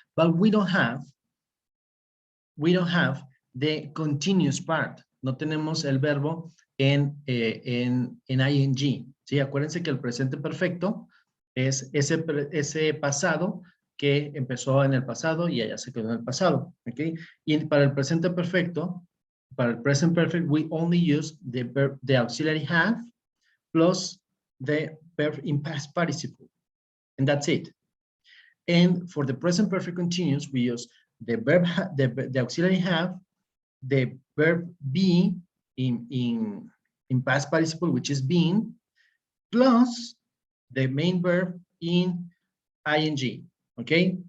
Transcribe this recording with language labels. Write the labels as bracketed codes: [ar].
[en] But we don't have the continuous part. [es] No tenemos el verbo en ing. Sí, acuérdense que el presente perfecto es ese pasado que empezó en el pasado y allá se quedó en el pasado, ¿ok? Y para el presente perfecto, [en] para el present perfect, we only use the auxiliary have plus the verb in past participle, and that's it. And for the present perfect continuous, we use the verb, the auxiliary have, the verb be in past participle, which is being, plus the main verb in ing, okay?